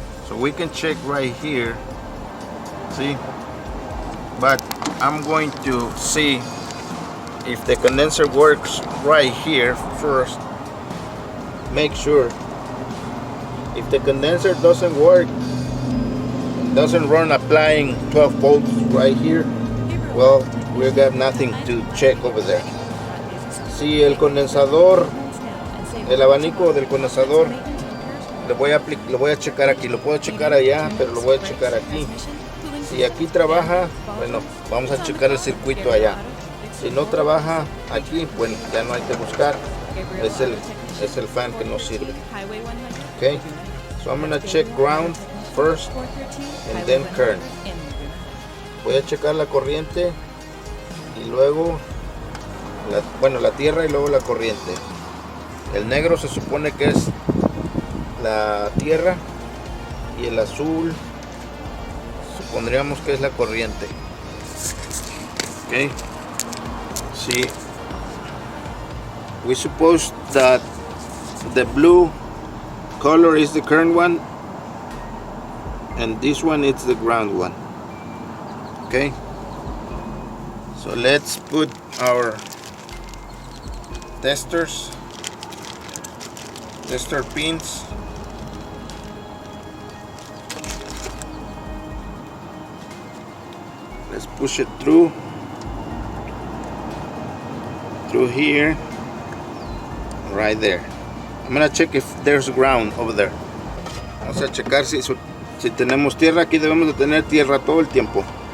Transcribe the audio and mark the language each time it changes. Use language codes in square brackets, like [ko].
[en] So we can check right here, see? But I'm going to see if the condenser works right here first. Make sure. If the condenser doesn't work, doesn't run applying 12 volts right here, well, we got nothing to check over there. [es] Si el condensador, el abanico del condensador, lo voy a checar aquí. Lo puedo checar allá, pero lo voy a checar aquí. Si aquí trabaja, bueno, vamos a checar el circuito allá. Si no trabaja aquí, bueno, ya no hay que buscar. Es el fan que no sirve. [en] Okay, so I'm gonna check ground first and then current. [es] Voy a checar la corriente y luego la tierra y luego la corriente. El negro se supone que es la tierra y el azul supondríamos que es la corriente. [en] Okay, see, we suppose that the blue color is the current one and this one is the ground one. Okay, so let's put our tester pins. Let's push it through here, right there. I'm gonna check if there's ground over there. [es] Vamos a checar si tenemos tierra. Aquí debemos de tener tierra todo el tiempo.